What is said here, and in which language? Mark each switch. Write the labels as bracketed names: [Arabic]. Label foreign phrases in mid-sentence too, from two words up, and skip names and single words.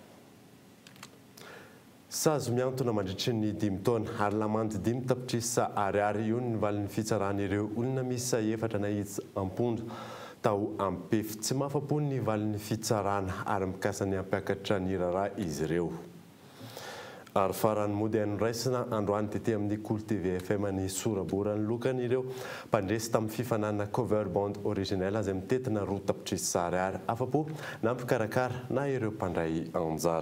[Malagasy] Sazo miantona mandritry ny 5 taona ary lamandy 5 tapitrisa ariary io ny valin'ny fitsaran'ireo olona misy 4 na hitsy ampondra tao ampefy tsy mahafapo ny valin'ny fitsarana ary mikasany ampiakatra ny raharaha izy ireo. Ary farany mody anoraisina androany tete amin'ny Cool TV FM ny sorabora ny lokany ireo mpandresy tamin'ny fifanana cover band original izay mitetina 2 tapitrisa ariary afapo na mpikarakara na ireo mpandray anjara.